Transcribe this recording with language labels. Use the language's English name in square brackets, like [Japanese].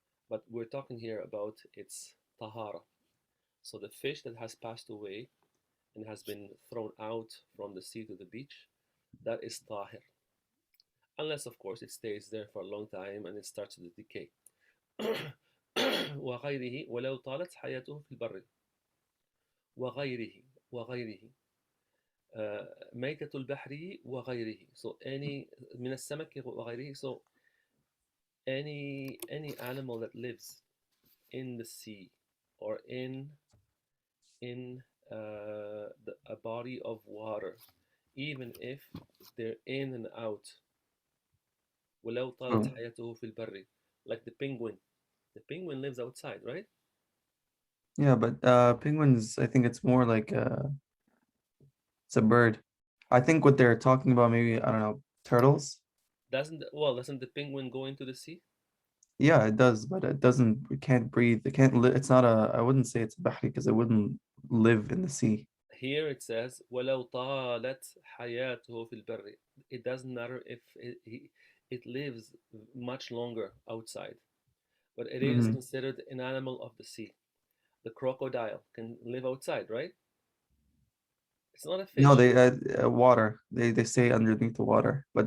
[English] But we're talking here about its tahara. So the fish that has passed away and has been thrown out from the sea to the beach, that is tahir. Unless, of course, it stays there for a long time and it starts to decay. [Arabic] وغيره ولو طالت حياته في البر. وغيره وغيره ميتة البحر وغيره. [English] So any [Arabic] من السمك وغيره. [English] So any animal that lives in the sea or in a body of water, even if they're in and out. [Arabic] ولو طالت [English] True. [Arabic] حياته في البر. [English] Like the penguin. The penguin lives outside, right? Yeah, but penguins, I think it's more like it's a bird. I think what they're talking about, maybe, I don't know, turtles. Doesn't the penguin go into the sea? Yeah, it does, but it can't breathe. It can't live. It's not I wouldn't say it's a bahri because it wouldn't live in the sea. Here it says [Arabic] ولو طالت حياته في البر. [English] It doesn't matter if it lives much longer outside, but it is Hmm. considered an animal of the sea. The crocodile can live outside, right? It's not a No, fish. they water. They stay underneath the water, but